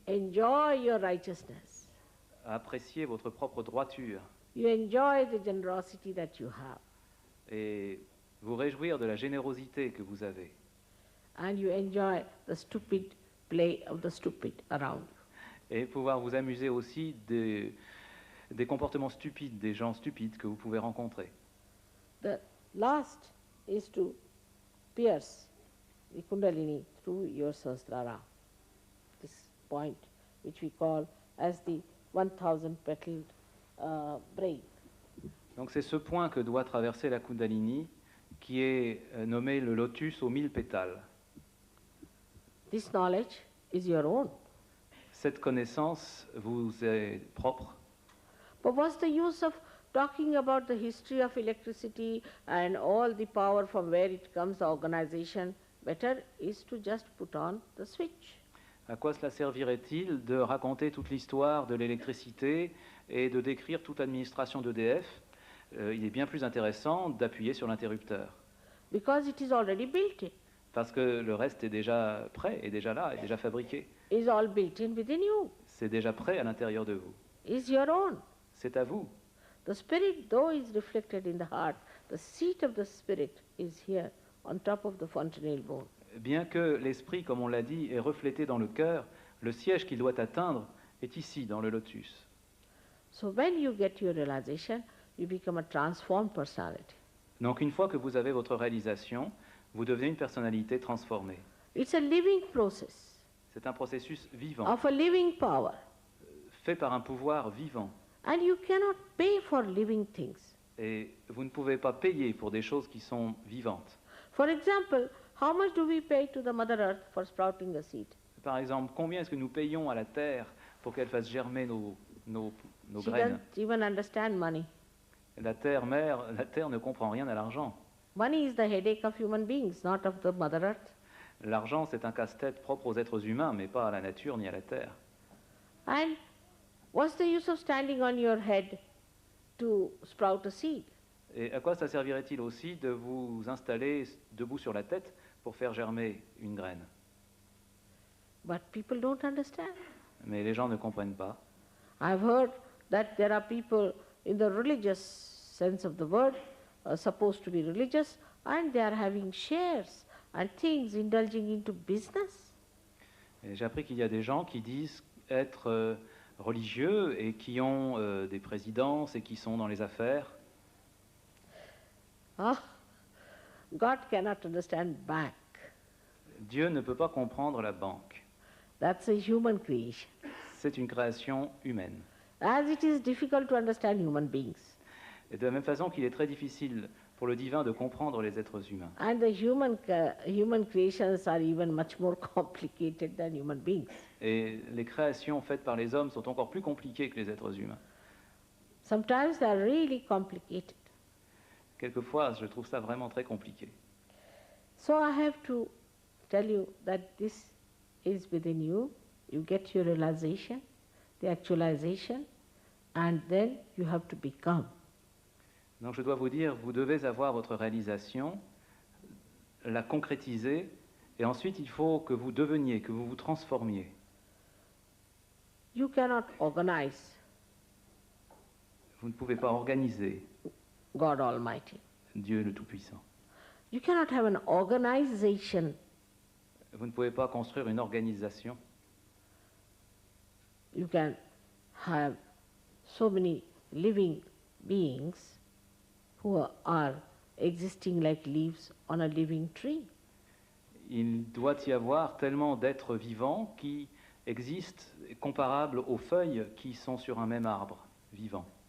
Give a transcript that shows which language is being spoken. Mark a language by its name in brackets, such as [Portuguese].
[English] Enjoy your righteousness. [French] à apprécier votre propre droiture [English] You enjoy the generosity that you have. [French] et vous réjouir de la générosité que vous avez. [English] And you enjoy the stupid play of the stupid around you. [French] Et pouvoir vous amuser aussi des comportements stupides, des gens stupides que vous pouvez rencontrer. [English] The last is to pierce the Kundalini through your Sahasrara, this point which we call as the 1000 petaled brain. [French] Donc c'est ce point que doit traverser la Kundalini qui est nommé le lotus aux 1000 pétales. [English] This knowledge is your own. [French] Cette connaissance vous est propre. [English] But what's the use of talking about the history of electricity and all the power from where it comes, the organization? Better is to just put on the switch. [French] À quoi cela servirait-il de raconter toute l'histoire de l'électricité et de décrire toute l'administration d'EDF? Il est bien plus intéressant d'appuyer sur l'interrupteur. [English] Because it is already built in. [French] Parce que le reste est déjà prêt, est déjà là, est déjà fabriqué. [English] Is all built in within you. [French] C'est déjà prêt à l'intérieur de vous. [English] Is your own. [French] C'est à vous. [English] The spirit, though is reflected in the heart, the seat of the spirit is here on top of the fontanelle bone. [French] Bien que l'esprit, comme on l'a dit, est reflété dans le cœur, le siège qu'il doit atteindre est ici, dans le lotus. [English] So when you get your realization, you become a transformed personality. [French] Donc une fois que vous avez votre réalisation, vous devenez une personnalité transformée. [English] It's a living process [French] C'est un processus vivant, [English] of a living power. [French] fait par un pouvoir vivant. [English] And you cannot pay for living things. [French] Et vous ne pouvez pas payer pour des choses qui sont vivantes. [English] For example, how much do we pay to the Mother Earth for sprouting a seed? [French] Par exemple, combien est-ce que nous payons à la terre pour qu'elle fasse germer nos [English] She [French] graines? [English] doesn't even understand money. [French] La terre mère, la terre ne comprend rien à l'argent. [English] Money is the headache of human beings, not of the Mother Earth. [French] L'argent, c'est un casse-tête propre aux êtres humains, mais pas à la nature ni à la terre. [English] And what's the use of standing on your head to sprout a seed? [French] Et à quoi ça servirait-il aussi de vous installer debout sur la tête pour faire germer une graine? [English] But people don't understand. [French] Mais les gens ne comprennent pas. [English] I've heard that there are people in the religious sense of the word, supposed to be religious, and they are having shares and things, indulging into business. [French] Et j'ai appris qu'il y a des gens qui disent être religieux et qui ont des présidences et qui sont dans les affaires. [English] Ah, God cannot understand bank. [French] Dieu ne peut pas comprendre la banque. [English] That's a human creation. [French] C'est une création humaine. [English] As it is difficult to understand human beings. [French] Et de la même façon qu'il est très difficile pour le divin de comprendre les êtres humains. [English] And the human creations are even much more complicated than human beings. [French] Et les créations faites par les hommes sont encore plus compliquées que les êtres humains. [English] Sometimes they are really complicated. [French] Quelquefois, je trouve ça vraiment très compliqué. [English] So I have to tell you that this is within you. You get your realization, the actualization, and then you have to become. [French] Donc je dois vous dire, vous devez avoir votre réalisation, la concrétiser, et ensuite il faut que vous deveniez, que vous vous transformiez. [English] You cannot organize [French] Vous ne pouvez pas organiser [English] God Almighty. [French] Dieu le Tout-Puissant. [English] You cannot have an organization. [French] Vous ne pouvez pas construire une organisation. [English] You can have so many living beings who are existing like leaves on a living tree. [French] Il doit y avoir tellement d'êtres vivants qui existent, comparables aux feuilles qui sont sur un même arbre vivant,